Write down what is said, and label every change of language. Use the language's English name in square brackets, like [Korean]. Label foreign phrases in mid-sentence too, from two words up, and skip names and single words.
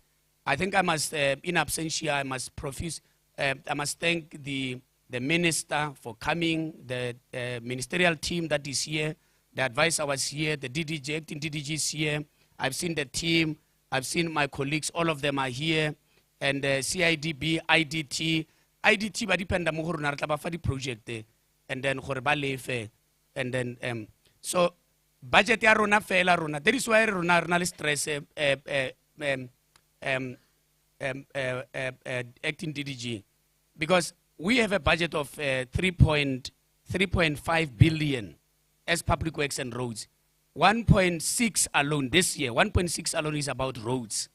[English] I think I must, in absentia, I must thank the minister for coming, the ministerial team that is here, the advisor was here, the DDG, acting DDG is here. I've seen the team, I've seen my colleagues, all of them are here, and CIDB, IDT, [Tswana] ba dependa mo go rona re tla ba fa di project, [English] and then [Tswana] gore ba lefe, [English] and then so [Tswana] budget ya rona fela rona. [English] That is why [Tswana] rona le [English] stress acting DDG, because we have a budget of 3.5 billion as public works and roads. 1.6 alone this year, 1.6 alone is about roads.